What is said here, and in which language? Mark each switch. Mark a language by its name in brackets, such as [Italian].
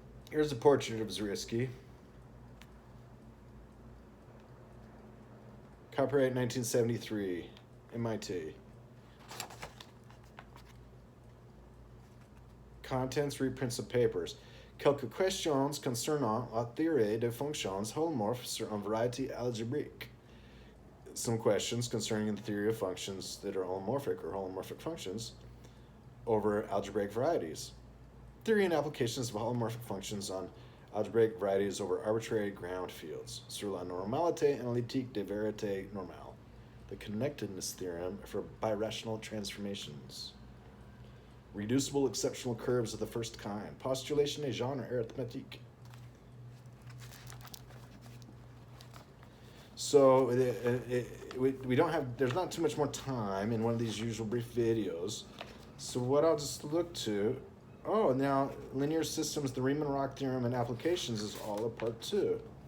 [English] Here's a portrait of Zariski. Copyright 1973, MIT. Contents, reprints of papers. [French] Quelques questions concernant la théorie des fonctions holomorphes sur une variété algébrique. [English] Some questions concerning the theory of functions that are holomorphic or holomorphic functions over algebraic varieties. Theory and applications of holomorphic functions on algebraic varieties over arbitrary ground fields. [French] Sur la normalité analytique des vérités normales. [English] The connectedness theorem for birational transformations. Reducible exceptional curves of the first kind. [French] Postulation des genres arithmétiques. [English] So we don't have, there's not too much more time in one of these usual brief videos. So what I'll just look to, now linear systems, the Riemann-Roch theorem and applications is all a part 2.